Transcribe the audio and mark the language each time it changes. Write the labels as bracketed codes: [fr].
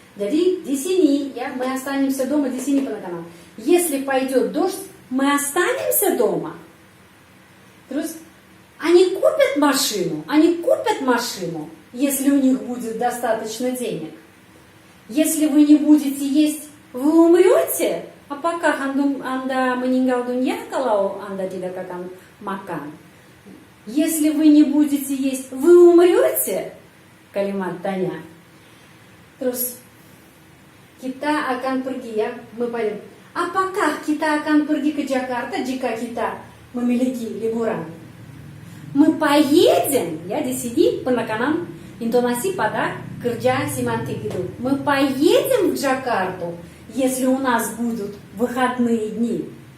[id] Jadi di sini, ya, [ru] мы останемся дома, [id] di sini penekanan. [ru] Если пойдет дождь, мы останемся дома. [id] Terus, [ru] они купят машину, если у них будет достаточно денег. Если вы не будете есть, вы умрете. [id] Apakah Anda meninggal dunia kalau Anda tidak akan makan? [ru] Если вы не будете есть, вы умрете? [id] Kalimat tanya. Terus kita akan pergi ya, apakah kita akan pergi ke Jakarta jika kita memiliki liburan? [ru] Мы поедем, [id] ya, di sini penekanan intonasi pada kerja semantik itu. [ru] Мы поедем в Джакарту, если у нас будут выходные дни.